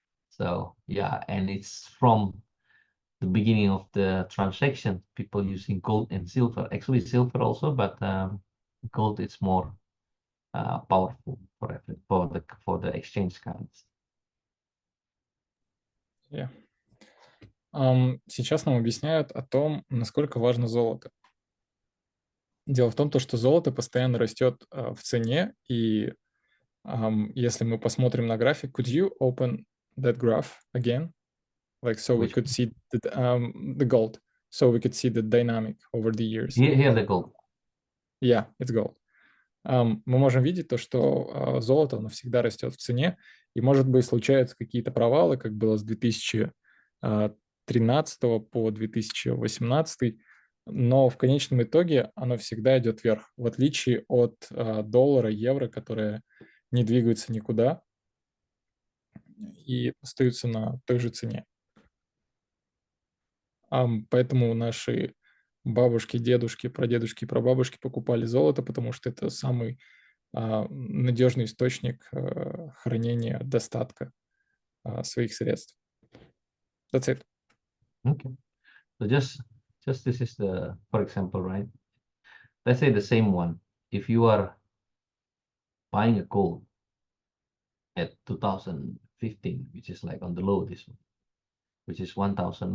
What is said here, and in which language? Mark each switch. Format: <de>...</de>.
<en>So yeah, and it's from the beginning of the transaction, people using gold and silver. Actually, silver also, but gold is more powerful for the exchange currency. Yeah.</en> <ru>Сейчас нам объясняют о том, насколько важно золото. Дело в том, что золото постоянно растет в цене, и если мы посмотрим на график,</ru> <en>could you open that graph again? Like, so we Which could see the gold, so we could see the dynamic over the years. here the gold. Yeah, it's gold.</en> <ru>Мы можем видеть то, что золото, оно всегда растет в цене, и, может быть, случаются какие-то провалы, как было с 2013 по 2018, но в конечном итоге оно всегда идет вверх, в отличие от доллара, евро, которые не двигаются никуда и остаются на той же цене. Поэтому наши бабушки, дедушки, прадедушки и прабабушки покупали золото, потому что это самый надежный источник хранения достатка своих средств.</ru> <en>That's it. Okay. So just this is the, for example, right? Let's say the same one. If you are buying a gold at 2015, which is like on the low, this one, which is 1,000.</en>